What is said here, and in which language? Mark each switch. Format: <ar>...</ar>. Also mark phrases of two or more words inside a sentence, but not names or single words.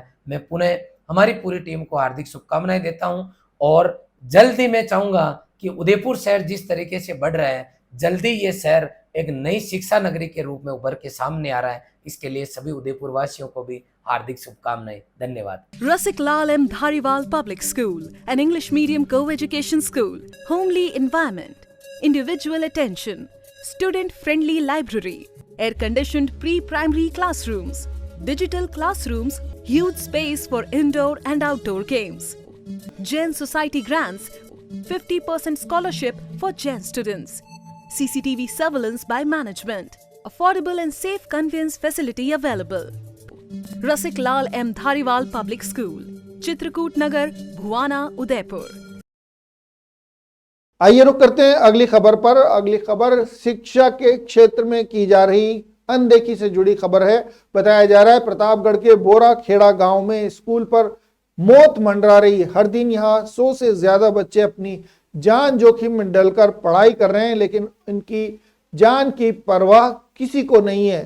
<hi>मैं पुनः हमारी पूरी टीम को हार्दिक शुभकामनाएं देता हूं और जल्द ही मैं चाहूँगा कि उदयपुर शहर जिस तरीके से बढ़ रहा है, जल्दी ये शहर एक नई शिक्षा नगरी के रूप में उभर के सामने आ रहा है। इसके लिए सभी उदयपुर वासियों को भी हार्दिक शुभकामनाएं। धन्यवाद।</hi> <en>Rasik Lal M. Dhariwal Public School, an English medium co-education school, homely environment, individual attention, student-friendly library, air-conditioned pre-primary classrooms, digital classrooms, huge space for indoor and outdoor games. Jain Society grants 50% scholarship for Jain students. CCTV surveillance by management. Affordable and safe conveyance facility available. Rasik Lal M. Dhariwal Public School, Chitrakoot Nagar, Bhuwana, Udaipur.</en> <hi>आइए रुक करते हैं अगली खबर पर। अगली खबर शिक्षा के क्षेत्र में की जा रही अनदेखी से जुड़ी खबर है। बताया जा रहा है प्रतापगढ़ के बोरा खेड़ा गांव में स्कूल पर मौत मंडरा रही है। हर दिन यहाँ 100 से ज्यादा बच्चे अपनी जान जोखिम में डलकर पढ़ाई कर रहे हैं, लेकिन इनकी जान की परवाह किसी को नहीं है।</hi>